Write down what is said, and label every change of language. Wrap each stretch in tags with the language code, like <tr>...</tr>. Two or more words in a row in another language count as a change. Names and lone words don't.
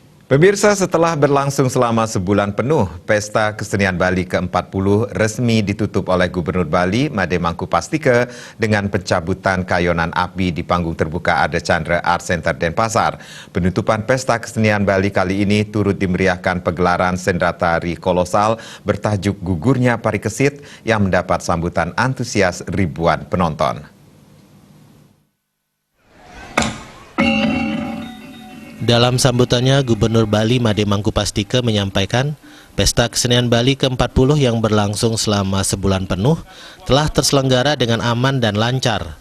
<id>Pemirsa, setelah berlangsung selama sebulan penuh, Pesta Kesenian Bali ke-40 resmi ditutup oleh Gubernur Bali, Made Mangkupastika, dengan pencabutan kayonan api di panggung terbuka Ade Chandra Art Center Denpasar. Penutupan Pesta Kesenian Bali kali ini turut dimeriahkan pegelaran sendera tari kolosal bertajuk Gugurnya Parikesit yang mendapat sambutan antusias ribuan penonton. Dalam sambutannya, Gubernur Bali Made Mangkupastika menyampaikan Pesta Kesenian Bali ke-40 yang berlangsung selama sebulan penuh telah terselenggara dengan aman dan lancar.</id>